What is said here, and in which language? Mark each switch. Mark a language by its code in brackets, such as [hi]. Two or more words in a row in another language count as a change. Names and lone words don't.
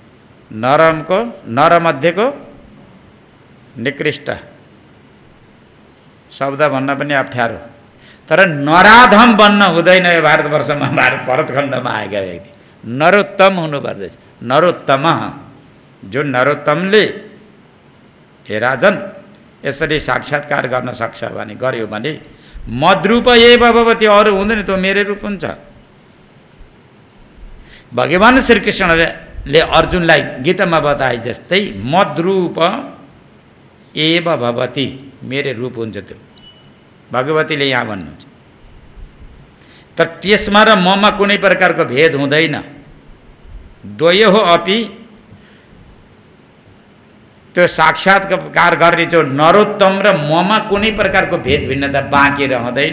[ne] नर मध्येको निकृष्ट शब्द भन्न पनि अप्ठ्यारो। तर नराधम बन्न हुँदैन यो भारतवर्षमा, भरतखण्डमा आएका व्यक्ति नरोत्तम हुनुपर्दछ। नरोत्तम, जुन नरोत्तमले हे राजन यसरी साक्षात्कार गर्न सक्छ भने, गर्यो भने [sa] मद्रूप एव भवति, [ne] अरू हुँदैन, त्यो मेरै रूप हुन्छ। भगवान श्रीकृष्णले अर्जुनलाई गीतामा बताए जस्तै [sa] मद्रूप एव भवति, [ne] मेरै रूप हुन्छ त्यो। भगवतीले यहाँ भन्नुहुन्छ। तर त्यसमा र ममा कुनै प्रकारको भेद हुँदैन। [sa] द्वयो हो अपि, [ne] त्यो साक्षात्कार गर्ने जो नरोत्तम र ममा कुनै प्रकारको भेद भिन्नता बाँकी रहँदैन।